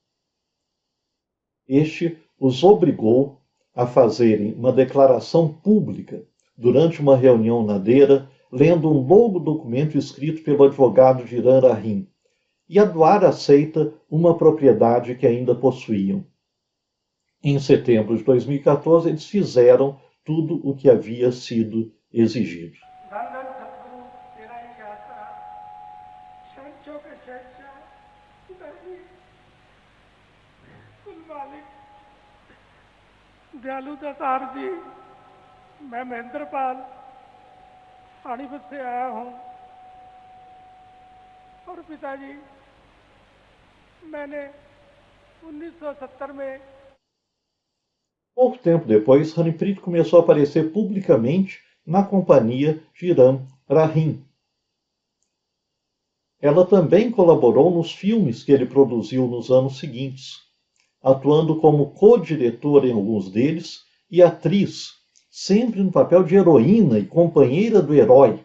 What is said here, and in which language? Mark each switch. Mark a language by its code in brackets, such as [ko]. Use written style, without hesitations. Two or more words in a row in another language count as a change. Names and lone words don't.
[pt] Este os obrigou a fazerem uma declaração pública durante uma reunião na Dera, lendo um longo documento escrito pelo advogado de Rarahin, e a doar à seita uma propriedade que ainda possuíam. Em setembro de 2014, eles fizeram tudo o que havia sido exigido. [hi] दयालु दातार जी, मैं महेंद्रपाल पानीपत से आया हूँ और पिताजी मैंने 1970 में [pt] Pouco tempo depois, Harpreet começou a aparecer publicamente na companhia de Ram Rahim. Ela também colaborou nos filmes que ele produziu nos anos seguintes, atuando como co-diretora em alguns deles e atriz, sempre no papel de heroína e companheira do herói.